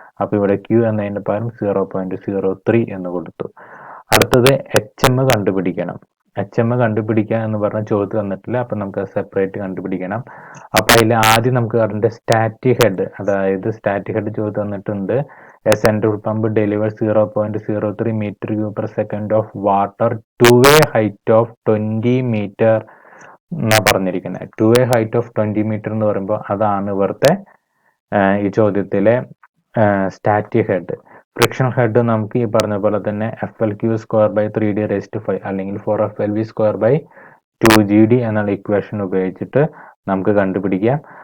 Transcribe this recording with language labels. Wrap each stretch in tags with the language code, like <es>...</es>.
<ml>അപ്പൊ ഇവിടെ Q എന്നതിന്റെ പകരം 0.03 എന്ന് കൊടുത്തു. അടുത്തത് HM കണ്ടുപിടിക്കണം. HM കണ്ടുപിടിക്കുക എന്ന് പറഞ്ഞ ചോദ്യം തന്നിട്ടില്ല. അപ്പൊ നമുക്ക് സെപ്പറേറ്റ് കണ്ടുപിടിക്കണം. അപ്പൊ അതിൽ ആദ്യം നമുക്ക് അതിന്റെ സ്റ്റാറ്റിക് ഹെഡ്, അതായത് സ്റ്റാറ്റിക് ഹെഡ് ചോദ്യം തന്നിട്ടുണ്ട്.</ml> <en>A central pump delivers 0.03 m³ of water to a height of 20 meter</en> <ml>എന്നാ പറഞ്ഞിരിക്കുന്നത്.</ml> <en>to a height of 20 meter</en> <ml>എന്ന് പറയുമ്പോൾ അതാണ് ഇവിടുത്തെ ഈ ചോദ്യത്തിലെ സ്റ്റാറ്റിക് ഹെഡ്. ഫ്രിക്ഷൻ ഹെഡ് നമുക്ക് ഈ പറഞ്ഞ പോലെ തന്നെ FLQ²/3d⁵ അല്ലെങ്കിൽ 4FLV²/2GD എന്നുള്ള ഇക്വേഷൻ ഉപയോഗിച്ചിട്ട് നമുക്ക് കണ്ടുപിടിക്കാം.</ml>